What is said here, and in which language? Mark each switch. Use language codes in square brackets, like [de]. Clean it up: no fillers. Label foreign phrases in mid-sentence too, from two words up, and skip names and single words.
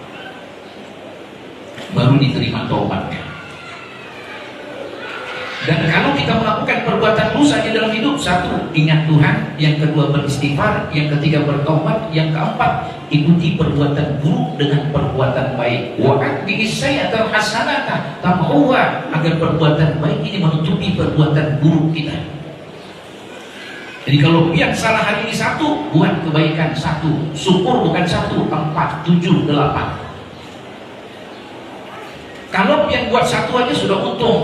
[id] Baru diterima taubatnya. Dan kalau kita melakukan perbuatan dosa di dalam hidup, 1 ingat Tuhan, yang kedua beristighfar, yang ketiga bertaubat, yang keempat ikuti perbuatan buruk dengan perbuatan baik. [ar] وأتبع السيئة الحسنة تمحها, [id] agar perbuatan baik ini menutupi perbuatan buruk kita. Jadi kalau yang salah hari ini 1, buat kebaikan 1, syukur bukan 1, 4, 7, 8. Kalau yang buat 1 aja sudah untung.